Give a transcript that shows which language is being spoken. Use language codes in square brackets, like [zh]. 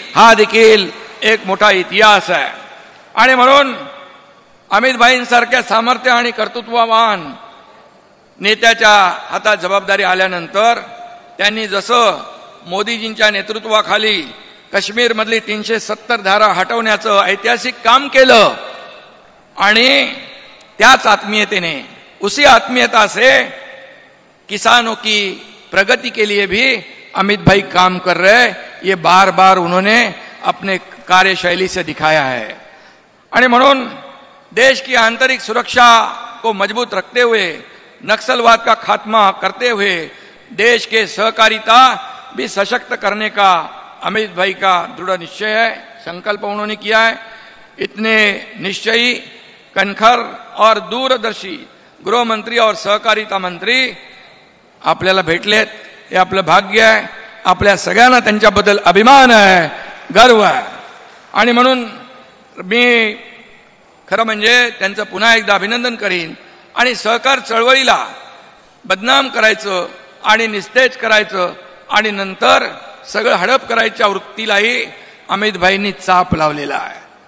[mr] हा देखील एक मोठा इतिहास आहे. आणि म्हणून अमित भाईंसारख्या सामर्थ्य आणि कर्तृत्ववान नेत्याच्या हातात जबाबदारी आल्यानंतर त्यांनी जसं मोदीजींच्या नेतृत्वाखाली काश्मीरमधली 370 धारा हटवण्याचं ऐतिहासिक काम केलं आणि त्याच आत्मीयतेने [hi] उसी आत्मीयता से किसानों की प्रगति के लिए भी अमित भाई काम कर रहे. ये बार बार उन्होंने अपने कार्यशैली से दिखाया है. [mr] आणि म्हणून [hi] देश की आंतरिक सुरक्षा को मजबूत रखते हुए, नक्सलवाद का खात्मा करते हुए देश के सहकारिता भी सशक्त करने का अमित भाई का दृढ़ निश्चय है, संकल्प उन्होंने किया है. इतने निश्चयी, कणखर और दूरदर्शी गृहमंत्री और सहकारिता मंत्री [mr] आपल्याला भेटलेत. हे आपलं भाग्य आहे. आपल्या सगळ्यांना त्यांच्याबद्दल अभिमान आहे, गर्व आहे. आणि म्हणून मी खरं म्हणजे त्यांचं पुन्हा एकदा अभिनंदन करीन. आणि सहकार चळवळीला बदनाम करायचं आणि निस्तेज करायचं आणि नंतर सगळं हडप करायच्या वृत्तीलाही अमित भाईंनी चाप लावलेला आहे.